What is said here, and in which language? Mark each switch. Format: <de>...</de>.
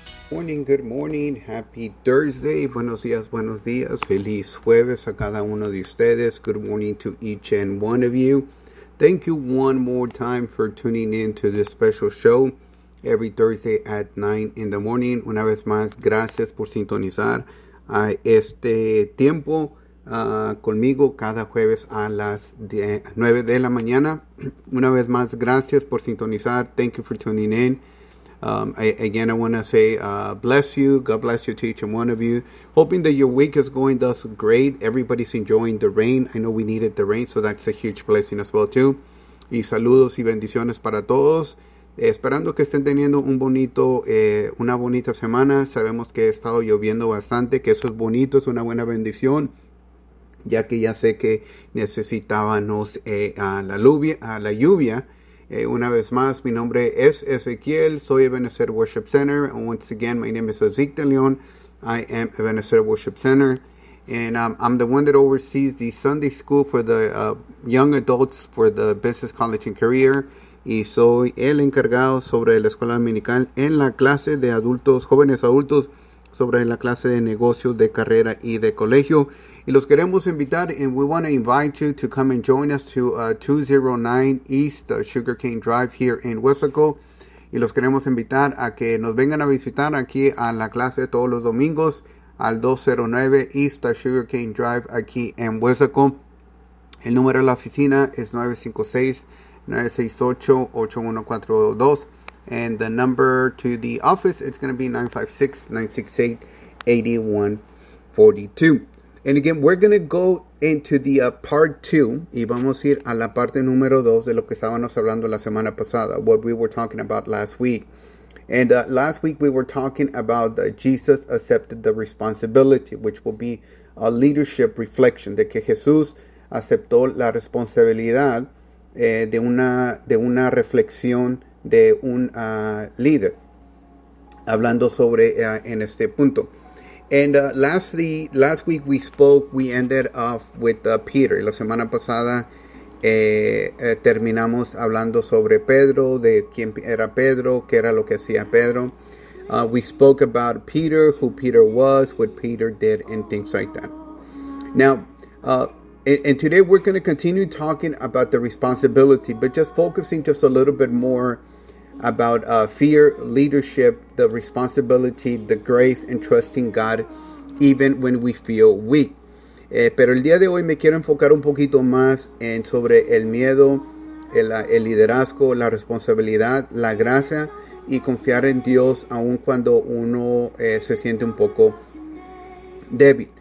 <en>Morning, good morning, happy Thursday.</en> <es>Buenos días, feliz jueves a cada uno de ustedes.</es> <en>Good morning to each and one of you. Thank you one more time for tuning in to this special show every Thursday at 9 in the morning.</en> <es>Una vez más, gracias por sintonizar a este tiempo conmigo cada jueves a las 9 de la mañana. Una vez más, gracias por sintonizar.</es> <en>Thank you for tuning in. Again, I want to say bless you. God bless you to each and one of you. Hoping that your week is going thus great. Everybody's enjoying the rain. I know we needed the rain, so that's a huge blessing as well too.</en> <es>Y saludos y bendiciones para todos. Esperando que estén teniendo una bonita semana. Sabemos que ha estado lloviendo bastante, que eso es bonito, es una buena bendición, ya que ya sé que necesitábamos la lluvia. Una vez más, mi nombre es Ezequiel, soy Ebenezer Worship Center.</es> <en>Once again, my name is Ezequiel de León. I am Ebenezer Worship Center. And I'm the one that oversees the Sunday School for the young adults for the Business College and Career.</en> <es>Y soy el encargado sobre la Escuela Dominical en la clase de adultos, jóvenes adultos, sobre la clase de negocios, de carrera y de colegio. Y los queremos invitar,</es> <en>and we want to invite you to come and join us to 209 East Sugarcane Drive here in West Laco.</en> <es>Y los queremos invitar a que nos vengan a visitar aquí a la clase todos los domingos al 209 East Sugarcane Drive aquí en West Laco. El número de la oficina es 956-968-8142.</es> <en>And the number to the office, it's going to be 956-968-8142. And again, we're going to go into the part two.</en> <es>Y vamos a ir a la parte número dos de lo que estábamos hablando la semana pasada.</es> <en>What we were talking about last week. And last week we were talking about Jesus accepted the responsibility, which will be a leadership reflection.</en> <es>De que Jesús aceptó la responsabilidad de una reflexión de un líder. Hablando sobre en este punto.</es> <en>And last week we spoke, we ended off with Peter.</en> <es>La semana pasada terminamos hablando sobre Pedro, de quién era Pedro, qué era lo que hacía Pedro.</es> <en>We spoke about Peter, who Peter was, what Peter did, and things like that. Now, and today we're going to continue talking about the responsibility, but just focusing just a little bit more about fear, leadership, the responsibility, the grace, and trusting God, even when we feel weak.</en> <es>Pero el día de hoy me quiero enfocar un poquito más en sobre el miedo, el liderazgo, la responsabilidad, la gracia, y confiar en Dios aun cuando uno se siente un poco débil.</es>